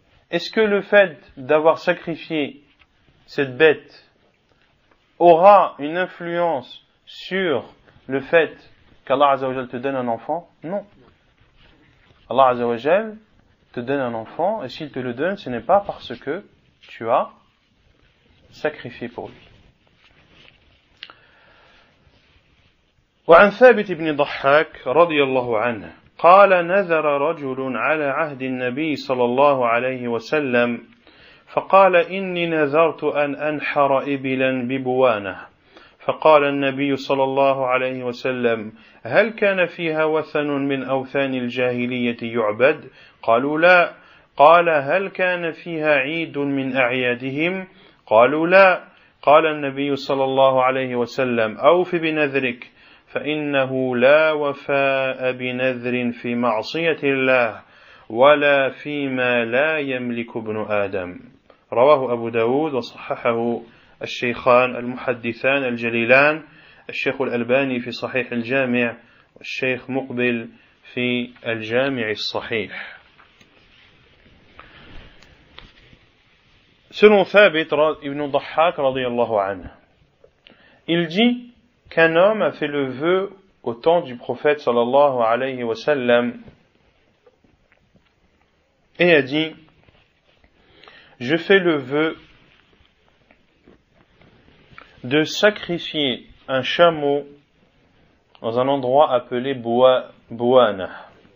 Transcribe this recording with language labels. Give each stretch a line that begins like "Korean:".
French: Est-ce que le fait d'avoir sacrifié cette bête aura une influence sur le fait qu'Allah Azza wa Jal te donne un enfant? Non. Allah Azza wa Jal te donne un enfant et s'il te le donne, ce n'est pas parce que tu as sacrifié pour lui.
Arabic: وعن ثابت بن ضحاك رضي الله عنه قال نذر رجل على عهد النبي صلى الله عليه وسلم فقال إني نذرت أن أنحر إبلا ببوانة فقال النبي صلى الله عليه وسلم هل كان فيها وثن من أوثان الجاهلية يعبد؟ قالوا لا. قال هل كان فيها عيد من أعيادهم؟ قالوا لا. قال النبي صلى الله عليه وسلم أوف بنذرك فإنه لا وفاء بنذر في معصية الله ولا فيما لا يملك ابن آدم. رواه أبو داود وصححه الشيخان المحدثان الجليلان الشيخ الألباني في صحيح الجامع والشيخ مقبل في الجامع الصحيح.
French: Selon Thabit ibn Dhahhak radiyallahu anhu, il dit qu'un homme a fait le vœu au temps du prophète sallallahu alayhi wa sallam et a dit: je fais le vœu de sacrifier un chameau dans un endroit appelé Bouana.